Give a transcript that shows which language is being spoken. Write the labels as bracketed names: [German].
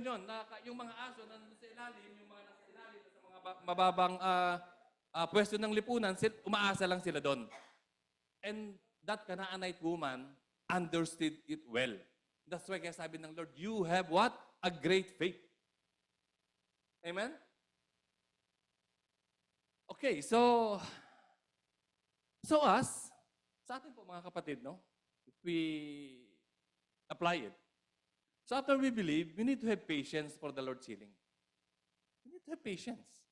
[Filipino] Yung mga aso na nasa ilalim, yung mga nasa ilalim, sa mga mababang pwesto ng lipunan, umaasa lang sila doon. [English] And that Canaanite woman understood it well. That's why [Filipino] kaya sabi ng [English] Lord, you have what? A great faith. Amen? Okay, so us, [Filipino] sa atin po mga kapatid, no? [English] If we apply it. So after we believe, we need to have patience for the Lord's healing. We need to have patience.